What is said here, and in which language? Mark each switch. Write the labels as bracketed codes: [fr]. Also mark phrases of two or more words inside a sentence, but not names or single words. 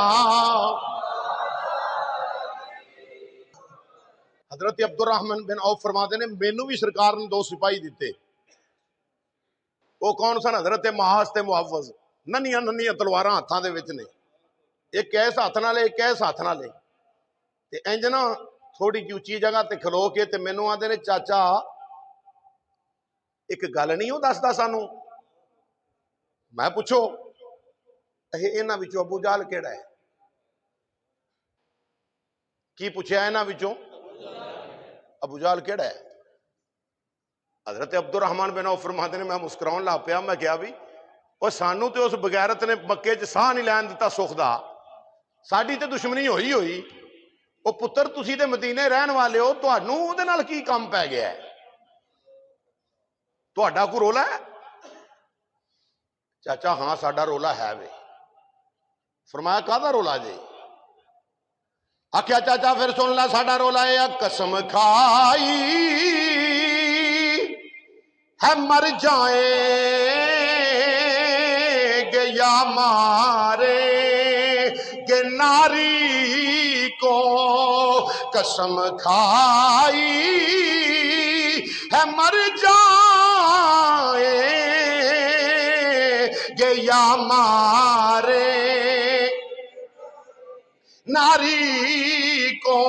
[pa] حضرت عبد الرحمن بن عوف فرماتے نے مینوں بھی سرکار نے 2 سپاہی دیتے. وہ کون سن؟ حضرت معاذ تے معوذ. ننیاں ننیاں تلواراں ہاتھاں دے وچ نے، ایک ایس ہاتھ نال ایک ایس ہاتھ نال تے انج نا تھوڑی جی اچھی جگہ تے کھلو کے تے مینوں آندے نے چاچا ایک گل نہیں وہ دسدا سانوں. میں پوچھو انہاں وچوں ابو جہل کیڑا ہے؟ کی پوچھیا انہاں وچوں ابو جہل کیڑا ہے؟ حضرت عبد الرحمن بن عوف فرماتے نے میں مسکراؤن لا پیا. میں کہا بھی وہ سانو تے اس بغیرت نے مکے چ ساہ نہیں لین دتا سکھ دا، ساڈی تے دشمنی ہوئی ہوئی. وہ پتر تسی تے مدینے رہن والے ہو، تہانوں اودے نال کی کام پی گیا ہے؟ تہاڈا کوئی رولا ہے؟ چاچا ہاں ساڈا رولا ہے وے. فرمایا کہدا رولا جی؟ آکھیا چاچا پھر سن لا ساڈا رولا ہے [ur] قسم کھائی ہے مر جائیں گے یا مارے گے ناری کو. قسم کھائی ہے مر جائیں گے یا مارے ناری کو.